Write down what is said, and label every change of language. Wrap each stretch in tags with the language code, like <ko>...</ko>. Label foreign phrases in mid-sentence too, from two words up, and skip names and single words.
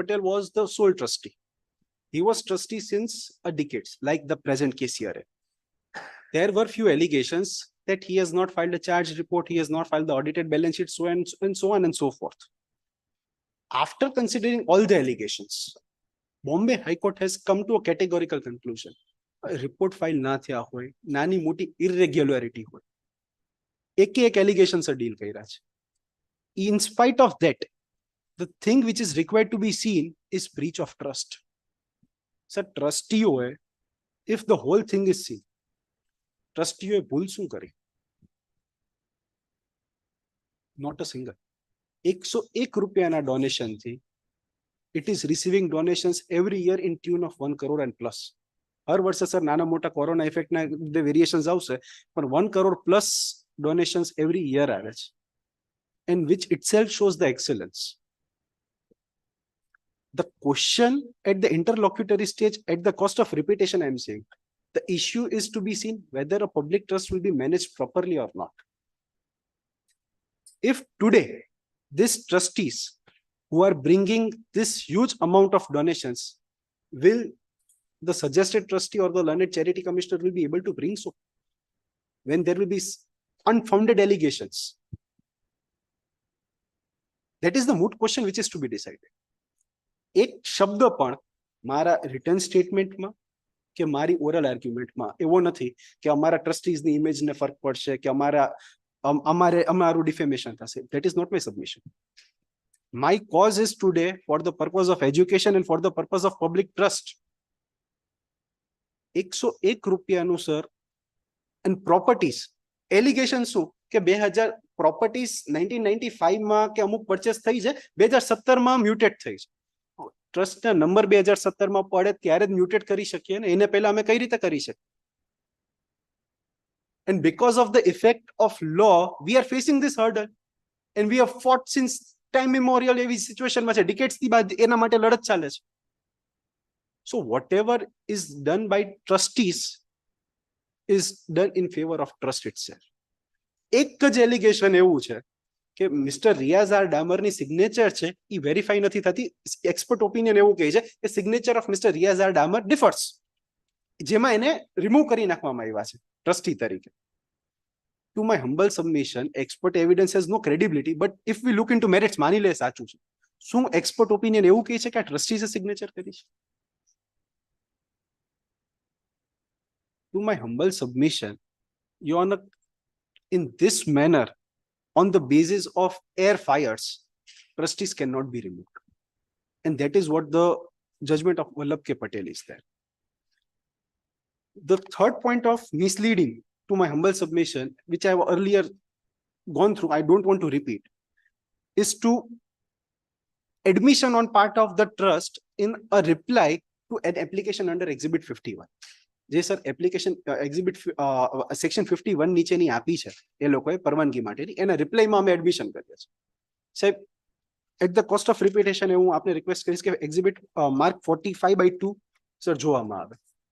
<en>Patel was the sole trustee. He was trustee since a decades, like the present case here. There were few allegations that he has not filed a charge report, he has not filed the audited balance sheet, so and so on and so forth. After considering all the allegations, Bombay High Court has come to a categorical conclusion. report file</en> <gu>ના થયા હોય, નાની મોટી ઇરેગ્યુલારિટી હોય, એકે એક એલિગેશન સર ડીલ કર્યા છે.</gu> <en>In spite of that, the thing which is required to be seen is breach of trust. Sir, ટ્રસ્ટીઓએ, if the whole thing is seen,</en> <gu>ટ્રસ્ટીઓએ ભૂલ શું કરી?</gu> <en>Not a single.</en> <gu>101 રૂપિયાના ડોનેશન થી</gu> <en>it is receiving donations every year in tune of 1 crore and plus.</en> <gu>હર વર્ષે સર નાના મોટા કોરોના ઇફેક્ટના વેરિએશન્સ આવશે, પણ</gu> <en>1 crore plus donations every year</en> <gu>આવે છે,</gu> <en>and which itself shows the excellence. The question at the interlocutory stage, at the cost of repetition, I am saying, the issue is to be seen whether a public trust will be managed properly or not. If today these trustees who are bringing this huge amount of donations, will the suggested trustee or the learned charity commissioner will be able to bring so when there will be unfounded allegations? That is the moot question which is to be decided.</en> <gu>એક શબ્દ પણ મારા રિટર્ન સ્ટેટમેન્ટમાં કે મારી ઓરલ આર્ગ્યુમેન્ટમાં એવો નથી કે અમારા ટ્રસ્ટીઝની ઇમેજને ફરક પડશે કે અમારું ડિફેમેશન થશે.</gu> <en>That is not my submission. My cause is today for the purpose of education and for the purpose of public trust.</en> <gu>101 રૂપિયાનું સર,</gu> <en>and properties</en> <gu>એલિગેશન શું કે 2000 પ્રોપર્ટીઝ 1995 માં કે અમુક પરચેસ થઈ છે, 2017 માં મ્યુટેટ થઈ છે. ટ્રસ્ટના નંબર 2017 માં પડે ત્યારે જ મ્યુટેટ કરી શકીએ ને, એને પહેલા અમે કઈ રીતે કરી શકીએ?</gu> <en>And because of the effect of law, we are facing this hurdle, and we have fought since time immemorial.</en> <gu>એવી સિચ્યુએશનમાં છે, ડિકેડ્સથી બાદ એના માટે લડત ચાલે છે.</gu> <en>So whatever is done by trustees is done in favor of trust itself.</en> <gu>એક જ એલિગેશન એવું છે કે મિસ્ટર રિયાઝ આર ડામરની સિગ્નેચર છે એ વેરીફાઈ નથી થતી.</gu> <en>expert opinion</en> <gu>એવું કહે છે કે</gu> <en>signature of Mister Riyaz R Damar differs,</en> <gu>જેમાં એને રિમૂવ કરી નાખવામાં આવ્યા છે ટ્રસ્ટી તરીકે.</gu> <en>To my humble submission, expert evidence has no credibility, but if we look into merits,</en> <gu>માની લે સાચું છે, શું</gu> <en>expert opinion</en> <gu>એવું કહે છે કે આ ટ્રસ્ટીઝે સિગ્નેચર કરી છે?</gu> <en>To my humble submission, Your Honor, in this manner, on the basis of air fires, trustees cannot be removed. And that is what the judgment of Vallabh K. Patel is there. The third point of misleading, to my humble submission, which I have earlier gone through, I don't want to repeat, is to admission on part of the trust in a reply to an application under Exhibit 51.</en> <gu>જે સર</gu> <en>application exhibit section 51</en> <gu>નીચેની આપી છે એ લોકોએ પરવાનગી માટેની, એના રિપ્લાયમાં અમે એડમિશન કરીએ છીએ. સાહેબ,</gu> <en>at the cost of repetition</en> <gu>હું આપને રિક્વેસ્ટ કરીશ કે</gu> <en>exhibit mark 45/2</en> <gu>સર જોવામાં આવે.</gu>